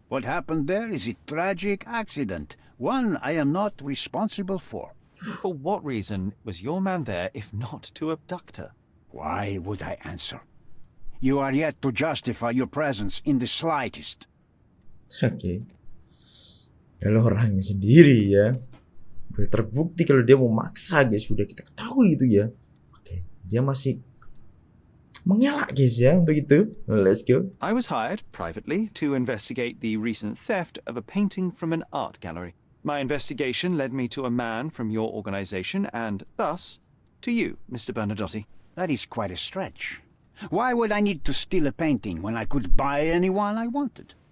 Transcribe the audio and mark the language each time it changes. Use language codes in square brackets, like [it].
[en] What happened there is a tragic accident, one I am not responsible for. For what reason was your man there if not to abduct her? Why would I answer? You are yet to justify your presence in the slightest. [id] Oke. Kalau orangnya sendiri ya. Udah terbukti kalau dia mau maksa guys, sudah kita ketahui itu ya. Oke, dia masih mengelak guys ya untuk itu. [en] Let's go. I was hired privately to investigate the recent theft of a painting from an art gallery. My investigation led me to a man from your organization and, thus, to you, Mr. Bernadotti. That is quite a stretch. Why would I need to steal a painting when I could buy anyone I wanted?